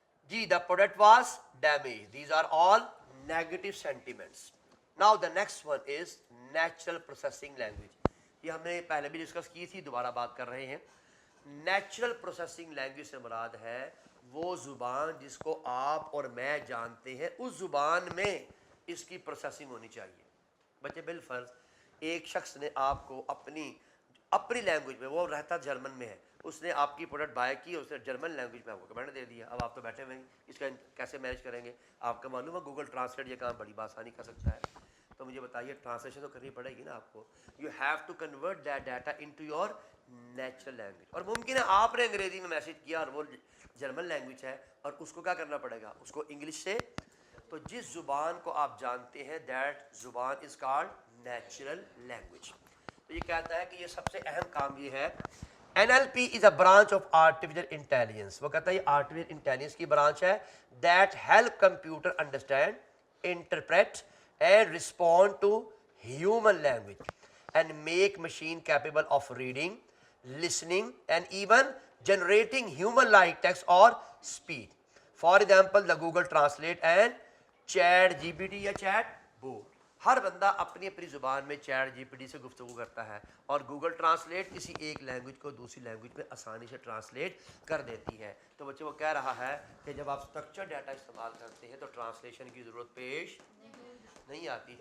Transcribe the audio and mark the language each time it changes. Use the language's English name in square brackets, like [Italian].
[English] جی, the product was damaged. These are all negative sentiments. Now the next one is natural processing language. [Urdu] یہ ہم نے پہلے بھی discuss کی تھی, دوبارہ بات کر رہے ہیں. نیچرل پروسیسنگ لینگویج سے مراد ہے وہ زبان جس کو آپ اور میں جانتے ہیں, اس زبان میں اس کی پروسیسنگ ہونی چاہیے. بچے بالفرض ایک شخص نے آپ کو اپنی لینگویج میں, وہ رہتا جرمن میں ہے, اس نے آپ کی پروڈکٹ بائی کی, اس نے جرمن لینگویج میں آپ کو کمنٹ دے دیا. اب آپ تو بیٹھے ہوئے ہیں, اس کا کیسے مینیج کریں گے؟ آپ کا معلوم ہے گوگل ٹرانسلیٹ یہ کام بڑی بآسانی کر سکتا ہے. تو مجھے بتائیے ٹرانسلیشن تو کرنی پڑے گی نا آپ کو. [English] You have to convert that data into your natural language. [Urdu] اور ممکن ہے آپ نے انگریزی میں میسج کیا اور وہ جرمن لینگویج ہے, اور اس کو کیا کرنا پڑے گا, اس کو انگلش سے. تو جس زبان کو آپ جانتے ہیں دیٹ زبان [English] Is called natural language. [Urdu] تو یہ کہتا ہے کہ یہ سب سے اہم کام یہ ہے. [English] NLP is a branch of artificial intelligence. [Urdu] وہ کہتا ہے یہ artificial intelligence کی برانچ ہے [English] that help computer understand, interpret and respond to human language and make machine capable of reading, listening and even generating human-like text or speech. For example, the Google Translate and Chat GPT یا Chat Bot. [Urdu] ہر بندہ اپنی اپنی زبان میں chat جی P T سے گفتگو کرتا ہے, اور گوگل ٹرانسلیٹ کسی ایک لینگویج کو دوسری لینگویج میں آسانی سے ٹرانسلیٹ کر دیتی ہے. تو بچے وہ کہہ رہا ہے کہ جب آپ اسٹرکچر ڈاٹا استعمال کرتے ہیں تو ٹرانسلیشن کی ضرورت پیش نہیں آتی.